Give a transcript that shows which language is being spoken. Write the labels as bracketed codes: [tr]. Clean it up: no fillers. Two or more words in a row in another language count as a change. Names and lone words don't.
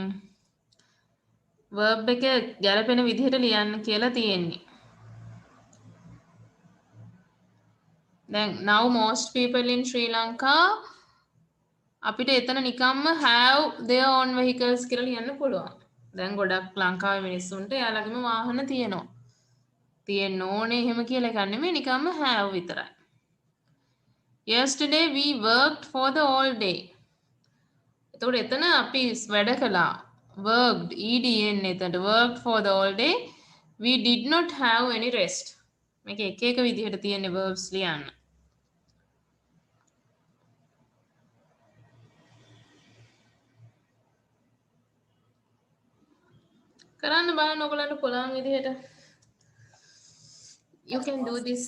[si] verb එක ගැලපෙන විදිහට ලියන්න කියලා තියෙන්නේ. [en] Then now most people in Sri Lanka [si] අපිට එතන නිකම්ම [en] have their own vehicles [si] කියලා ලියන්න පුළුවන්. දැන් ගොඩක් ලංකාවේ මිනිස්සුන්ට එයාලගේම වාහන තියෙනවා. තියෙන්න ඕනේ එහෙම කියලා එකක් නෙමෙයි නිකම්ම have විතරයි. [en] Yesterday we worked for the all day. [si] එතකොට එතන අපි වැඩ කළා. [en] Worked EDN එතනට worked for the all day. We did not have any rest. [si] මේක එක එක විදිහට තියෙන verbs ලියන්න. කරන්න බලන්න ඔයගලන්ට පුළුවන් විදිහට. [en] You can do this.